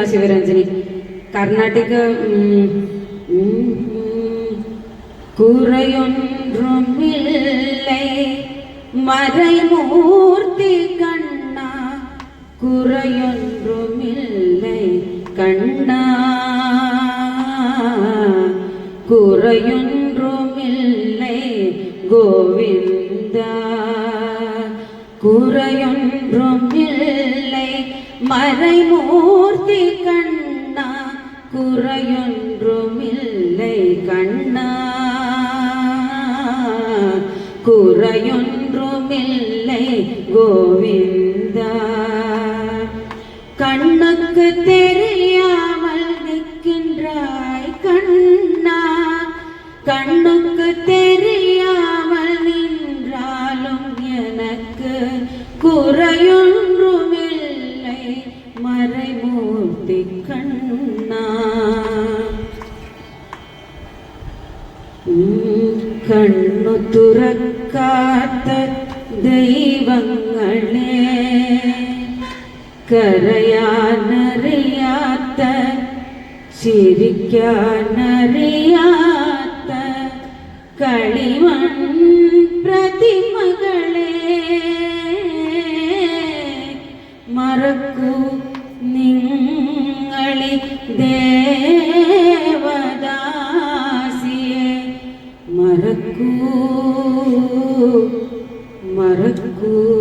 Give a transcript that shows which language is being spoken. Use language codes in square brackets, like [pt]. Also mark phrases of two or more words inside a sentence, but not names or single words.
[ta] ശിവരഞ്ജനി കർണാട്ടിക് குறையொன்றுமில்லை மறைமூர்த்தி கண்ண, குறையொன்றுமில்லை கண்ண, குறையொன்றுமில்லை கோவிந்த, குறையொன்றும் இல்லை மறைமூர்த்தி கண்ணா, குறையொன்றும் இல்லை கண்ணா, குறையொன்றும் இல்லை கோவிந்தா. கண்ணுக்கு தெரியாமல் நிற்கின்றாய் கண்ணா, கண்ணுக்கு தெரியாமல் நின்றாலும் எனக்கு குறையொன்றும் இல்லை மறைமூர்த்தி கண்ணா. [ml] കണ്ണു തുറക്കാത്ത ദൈവങ്ങളെ, കരയാനറിയാത്ത ചിരിക്കാനറിയാത്ത കളിമൺ പ്രതിമകളെ, മറക്കൂ നിങ്ങളി ദേവദാസിയെ, മറക്കൂ മറക്കൂ.